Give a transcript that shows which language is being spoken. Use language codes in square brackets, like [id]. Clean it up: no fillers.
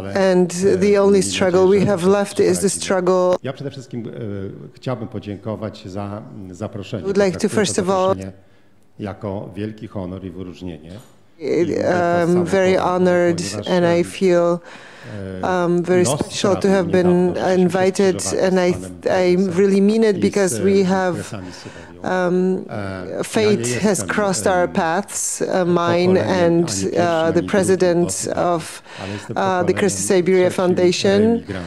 [en] And the only struggle we have left is the struggle. [pl] Ja przede wszystkim chciałbym podziękować za zaproszenie. [en] I would like to first of all [pl] jako wielki honor i wyróżnienie. [en] I'm very honored, and I feel very special to have been invited, and I really mean it, because we have fate has crossed our paths, mine and the president of the Kresy Siberia Foundation.